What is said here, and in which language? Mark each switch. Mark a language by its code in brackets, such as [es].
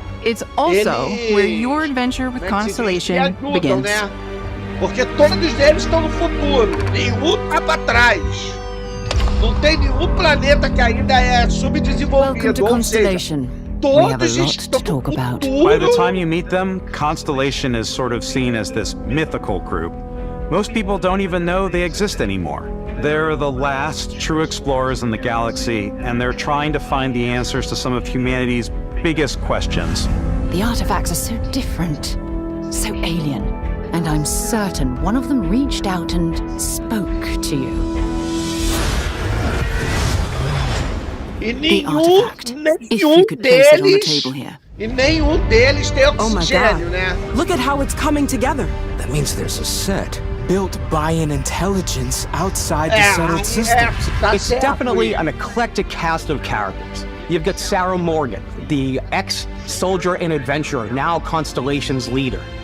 [en] It's also where your adventure with Constellation begins. [pt] Porque todos eles estão no futuro, nenhum tá para trás. Não tem nenhum planeta que ainda é subdesenvolvido, ou seja, todos estão no futuro. [en] By the time you meet them, Constellation is sort of seen as this mythical group. Most people don't even know they exist anymore. They're the last true explorers in the galaxy, and they're trying to find the answers to some of humanity's biggest questions. The artifacts are so different, so alien, and I'm certain one of them reached out and spoke to you. The artifact, if you could place it on the table here. [pt] E nenhum deles tem oxigênio, né? [en] Look at how it's coming together. That means there's a set built by an intelligence outside the settled systems. It's definitely an eclectic cast of characters. You've got Sarah Morgan, the ex-soldier and adventurer, now Constellation's leader.